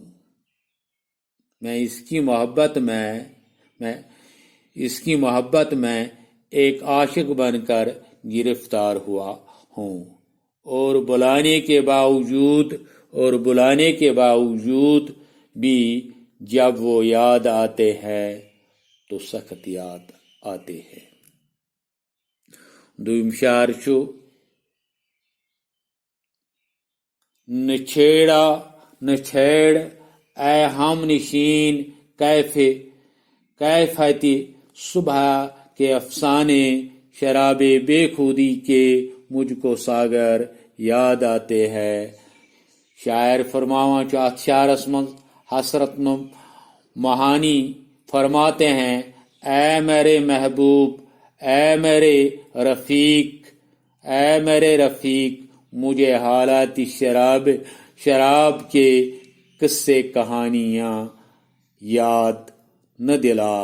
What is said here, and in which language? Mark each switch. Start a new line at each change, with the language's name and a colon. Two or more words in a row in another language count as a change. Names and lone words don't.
Urdu: میں اس کی محبت میں ایک عاشق بن کر گرفتار ہوا ہوں, اور بلانے کے باوجود بھی جب وہ یاد آتے ہیں تو سخت یاد آتے ہیں.
Kashmiri: دویم شعر چھُ
Urdu: نہ چھیڑ اے ہم نشین کیفیت صبح کے افسانے, شراب بے خودی کے مجھ کو ساگر یاد آتے ہیں.
Kashmiri: شاعر فرماوان چھُ اتھ شعرس منٛز
Urdu: حسرت موہانی فرماتے ہیں اے میرے محبوب, اے میرے رفیق مجھے حالات شراب کے قصے کہانیاں یاد نہ دلا.